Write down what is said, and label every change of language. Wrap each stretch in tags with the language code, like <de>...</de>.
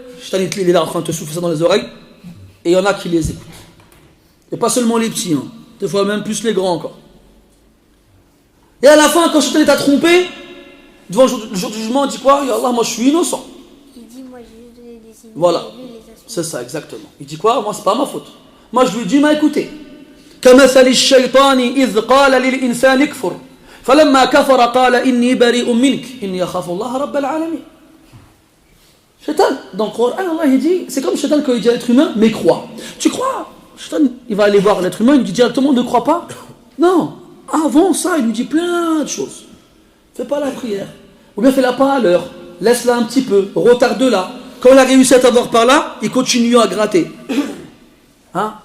<fr>Il est là en train de te souffler ça dans les oreilles, et il y en a qui les écoutent. Et pas seulement les petits, hein. Des fois même plus les grands encore. Et à la fin, quand Shaitan t'a trompé, devant le jour du jugement, il dit quoi? Ya Allah, moi je suis innocent. Il dit, moi j'ai juste donné des signes. Voilà, c'est ça exactement. Il dit quoi? Moi c'est pas ma faute. Moi je lui dis, mais écoutez,</fr> <ar>كمثل الشيطان إذ قال للإنسان اكفر فلما كفر قال إني بريء منك إني أخاف الله رب العالمين.</ar> <fr>Shaitan, dans le Coran, Allah il dit, c'est comme Shaitan quand il dit à l'être humain, mais crois. Tu crois? Shaitan, il va aller voir l'être humain, il lui dit directement, ne crois pas. Non, avant ça, il lui dit plein de choses. Fais pas la prière. Ou bien fais-la pas à l'heure. Laisse-la un petit peu, retarde-la. Quand il a réussi à t'avoir par là, il continue à gratter. Hein?</fr>